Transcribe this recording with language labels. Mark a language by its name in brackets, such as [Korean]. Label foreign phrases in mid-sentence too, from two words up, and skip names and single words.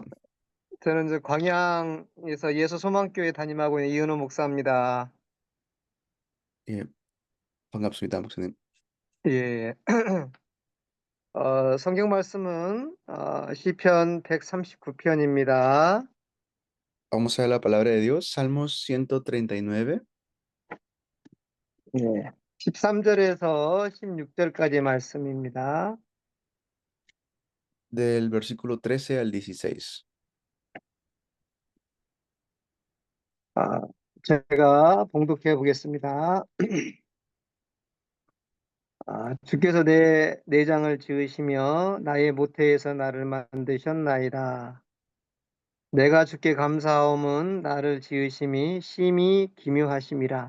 [Korean] 저는 광양에서 예수 소망교회 담임하고 있는 이은호 목사입니다. 예, 반갑습니다, 목사님. 예, 성경 말씀은 시편 139편입니다. [Spanish] Vamos a ver la palabra de Dios, Salmos 139, [Korean] 예, 13절에서 16절까지 말씀입니다. [Spanish] del versículo 13 al 16. [Korean] 아, 제가 봉독해 보겠습니다. 주께서 내 내장을 지으시며 나의 모태에서 나를 만드셨나이다. 내가 주께 감사함은 나를 지으심이 심히 기묘하심이라.